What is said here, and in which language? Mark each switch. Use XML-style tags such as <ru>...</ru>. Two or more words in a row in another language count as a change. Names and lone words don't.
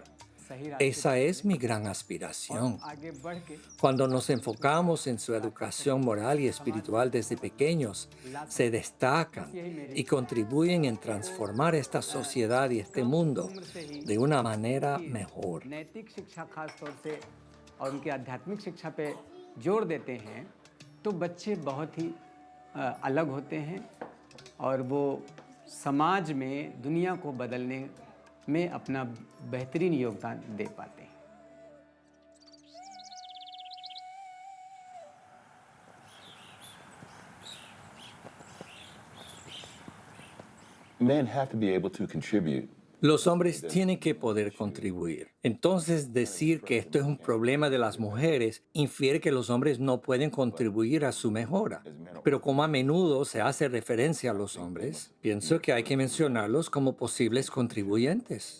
<es>Esa es mi gran aspiración. Cuando nos enfocamos en su educación moral y espiritual desde pequeños, se destacan y contribuyen en transformar esta sociedad y este mundo de una manera mejor.</es> <hi>तो बच्चे बहुत ही अलग होते हैं और वो समाज में दुनिया को बदलने में अपना बेहतरीन योगदान दे पाते हैं।</hi> <en>Men have to be able to contribute.</en> <es>Los hombres tienen que poder contribuir. Entonces, decir que esto es un problema de las mujeres infiere que los hombres no pueden contribuir a su mejora. Pero como a menudo se hace referencia a los hombres, pienso que hay que mencionarlos como posibles contribuyentes.</es>